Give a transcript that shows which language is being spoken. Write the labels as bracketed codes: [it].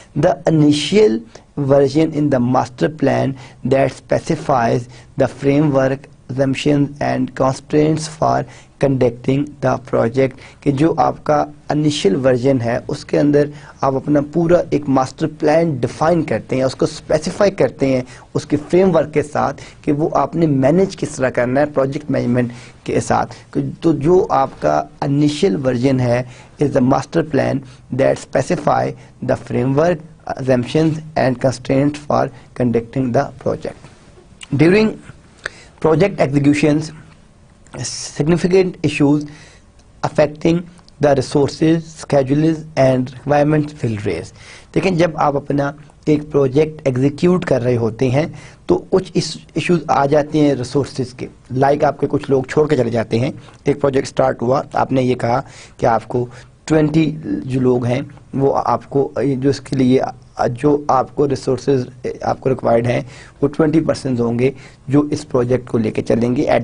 [en] the initial version in the master plan that specifies the framework assumptions and constraints for conducting the project [ur] کہ جو آپ کا initial version ہے اس کے اندر آپ اپنا پورا ایک ماسٹر پلان ڈیفائن کرتے ہیں، اس کو اسپیسیفائی کرتے ہیں اس کے فریم ورک کے ساتھ کہ وہ آپ نے مینیج کس طرح کرنا ہے پروجیکٹ مینجمنٹ کے ساتھ. تو جو آپ کا انیشل ورژن ہے [en] is the master plan that specify the framework, assumptions and constraints for conducting the project. During project executions, significant issues affecting the resources, schedules and requirements will raise. [ur] لیکن جب آپ اپنا ایک پروجیکٹ ایگزیکیوٹ کر رہے ہوتے ہیں تو کچھ ایشوز آ جاتے ہیں ریسورسز کے، لائک آپ کے کچھ لوگ چھوڑ کے چلے جاتے ہیں. ایک پروجیکٹ سٹارٹ ہوا، آپ نے یہ کہا کہ آپ کو 20 جو لوگ ہیں وہ آپ کو جو اس کے لیے جو آپ کو ریسورسز آپ کو ریکوائرڈ ہیں وہ 20% ہوں گے جو اس پروجیکٹ کو لے کے چلیں گے.